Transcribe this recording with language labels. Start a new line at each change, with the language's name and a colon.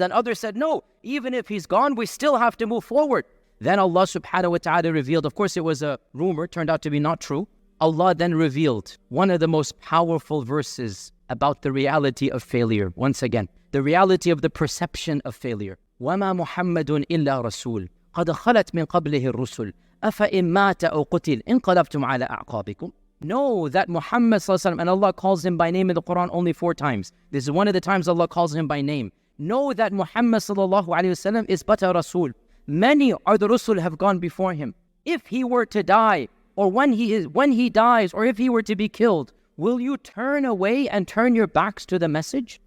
English: And others said, no, even if he's gone, we still have to move forward. Then Allah subhanahu wa ta'ala revealed, of course it was a rumor, turned out to be not true. Allah then revealed one of the most powerful verses about the reality of failure. Once again, the reality of the perception of failure.
Arabic: وَمَا مُحَمَّدٌ إِلَّا رَسُولٌ قَدْ خَلَتْ مِنْ قَبْلِهِ الرُّسُلُ أَفَإِن مَّاتَ أَوْ قُتِلَ انقلبتم على أعقابكم.
English: Know that Muhammad ﷺ, and Allah calls him by name in the Quran only 4 times. This is one of the times Allah calls him by name. Know that Muhammad ﷺ is but a Rasul. Many are the Rasul have gone before him. If he were to die, or when he dies, or if he were to be killed, will you turn away and turn your backs to the message?